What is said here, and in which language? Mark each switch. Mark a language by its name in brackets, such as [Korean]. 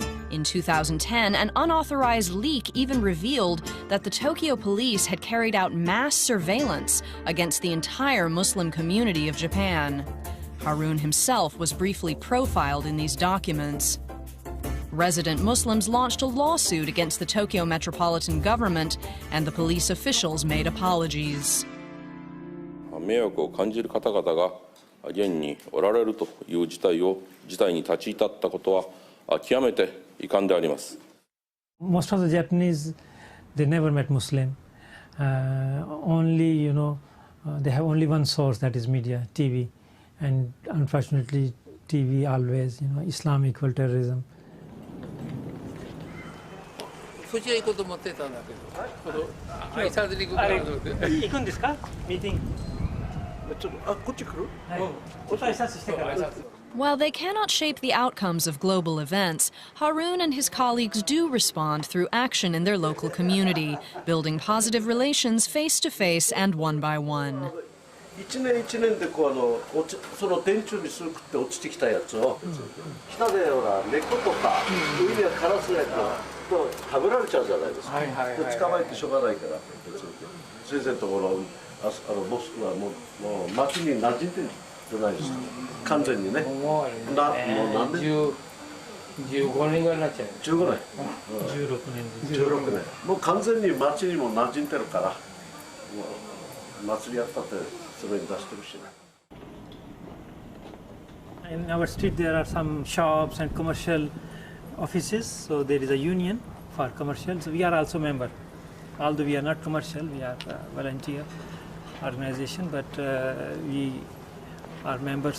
[English] In 2010, an unauthorized leak even revealed that the Tokyo police had carried out mass surveillance against the entire Muslim community of Japan. Harun himself was briefly profiled in these documents. Resident Muslims launched a lawsuit against the Tokyo metropolitan government, and the police officials made apologies. [Japanese] 迷惑を感じる方々が現におられるという事態に立ち至ったことは極めて遺憾であります。 [English] Most of the Japanese, they never met Muslim. Only, they have only one source, that is media, TV, and unfortunately, TV always, Islam equal terrorism. [Japanese] こちら行こうと思ってたんだけど、挨拶に行くから行くんですか？ミーティング。ちょっとこっち来る？はい。お挨拶してから。 [English] While they cannot shape the outcomes of global events, Harun and his colleagues do respond through action in their local community, building positive relations face-to-face and one by one. [Japanese] 1年1年でその電柱にすくって落ちてきたやつを、下でほら猫とか海にカラスやと食べられちゃうじゃないですか。捕まえてしょうがないから。先生のところモスクはもう町に馴染んでるじゃないですか。完全にね。もう何年？15年ぐらいになっちゃう。15年。16年。もう完全に町にも馴染んでるから、もう祭りやったってそれに出してるしね。 [English] In our street there are some shops and commercial offices, so there is a union for commercial. So we are also member. Although we are not commercial, we are a volunteer organization, but we are members.